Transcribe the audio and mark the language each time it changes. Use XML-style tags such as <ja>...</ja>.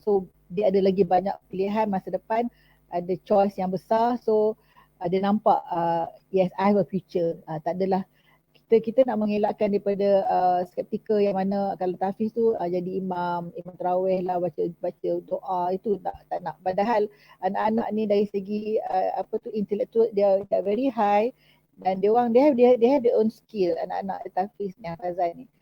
<ms>So dia ada lagi banyak pilihan masa depan, ada choice yang besar. So dia nampak</ms> <en>yes, I have a future.</en> <ms>Tak adalah kita nak mengelakkan daripada skeptikal yang mana kalau tahfiz tu jadi imam tarawih lah, baca doa, itu tak nak. Padahal anak-anak ni dari segi intellectual dia</ms> <en>very high,</en> <ms>dan dia orang</ms> <en>they have their own skill,</en> <ms>anak-anak tahfiz ni, hafazan ni.</ms>